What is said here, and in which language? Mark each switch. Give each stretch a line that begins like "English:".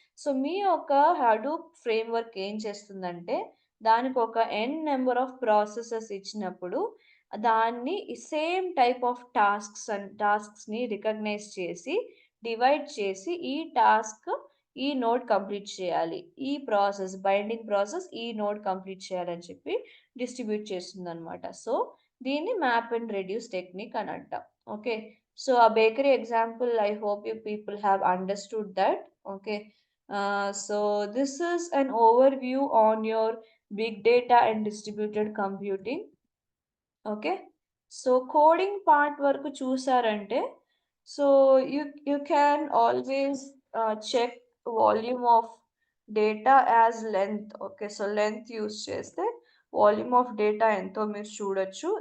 Telugu: So, మీ యొక్క Hadoop framework ఏం చేస్తుందంటే దానికొక ఎన్ నంబర్ ఆఫ్ ప్రాసెసెస్ ఇచ్చినప్పుడు, దాన్ని సేమ్ టైప్ ఆఫ్ టాస్క్స్‌ని రికగ్నైజ్ చేసి, డివైడ్ చేసి, ఈ టాస్క్ ఈ నోడ్ కంప్లీట్ చేయాలి. ఈ ప్రాసెస్ బైండింగ్ ప్రాసెస్ ఈ నోడ్ కంప్లీట్ చేయాలని చెప్పి డిస్ట్రిబ్యూట్ చేస్తుందనమాట. సో, దీన్ని మ్యాప్ అండ్ రెడ్యూస్ టెక్నిక్ అని అంటాం. ఓకే.
English: So, ఆ bakery example I hope you people have understood that. Okay. So this is an overview on your big data and distributed computing. Okay. So, coding part
Telugu: వరకు చూసారంటే,
English: So, you can always check volume of data as length. Okay.
Telugu: So, length use చేస్తే volume of data ఎంతో మీరు చూడొచ్చు.